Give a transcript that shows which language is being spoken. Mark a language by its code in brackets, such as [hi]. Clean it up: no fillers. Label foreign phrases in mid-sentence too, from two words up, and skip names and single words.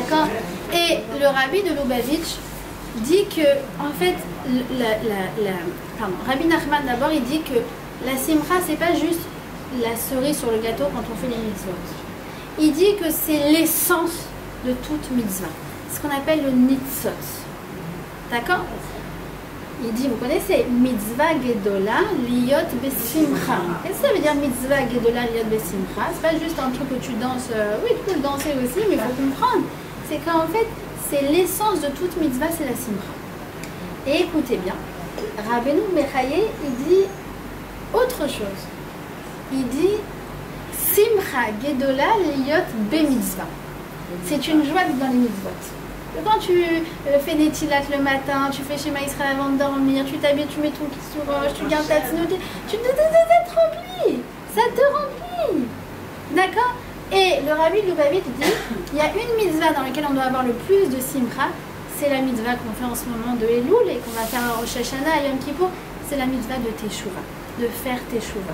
[fr] Et le rabbi de Lubavitch dit que, en fait, Rabbi Nachman d'abord, il dit que la simcha, c'est pas juste la cerise sur le gâteau quand on fait les mitzvot. Il dit que c'est l'essence de toute mitzvah. Ce qu'on appelle le nitzot. D'accord? Il dit, vous connaissez, [he] מצוה גדולה להיות בשמחה. [fr] Qu'est-ce que ça veut dire [he] מצוה גדולה להיות בשמחה? [fr] C'est pas juste un truc que tu danses, oui, tu peux le danser aussi, mais il faut comprendre. C'est qu'en fait, c'est l'essence de toute mitzvah, c'est la simcha. Et écoutez bien, Rabbeinu Bechaye, il dit autre chose. Il dit [he] שמחה גדולה להיות במצוה. [fr] C'est une joie dans les mitzvot. Quand tu fais des tilates le matin, tu fais Shema Israël avant de dormir, tu t'habilles, tu mets ton kissouroche, tu gardes ta tinoute, tu te remplis. Ça te remplit. D'accord? Et le Rabbi Lubavitch dit, il y a une mitzvah dans laquelle on doit avoir le plus de simcha, c'est la mitzvah qu'on fait en ce moment de Elul et qu'on va faire à Rosh Hashanah et Yom Kippour, c'est la mitzvah de Teshuvah, de faire Teshuvah.